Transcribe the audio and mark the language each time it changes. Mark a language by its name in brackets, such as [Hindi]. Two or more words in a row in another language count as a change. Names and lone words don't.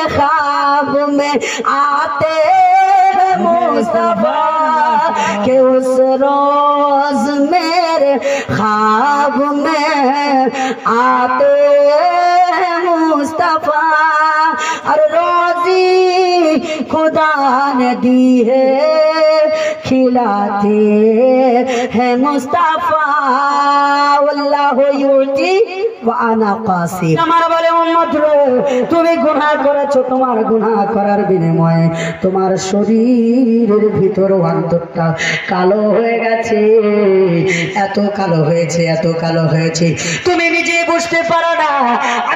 [Urdu] خواب میں آتے ہیں مصطفیٰ کہ اس روز میرے خواب میں آتے ہیں مصطفیٰ اور روزی خدا نے دی ہے کھلاتے ہیں مصطفیٰ [Arabic] واللہ یؤتی وانا قاسم [Bangla] আমার বলে উম্মত রে তুমি গুনাহ করেছো তোমার গুনাহ করার বিনিময়ে তোমার শরীরের ভিতর অন্তরটা কালো হয়ে গেছে এত কালো হয়েছে তুমি নিজে বুঝতে পারো না আমি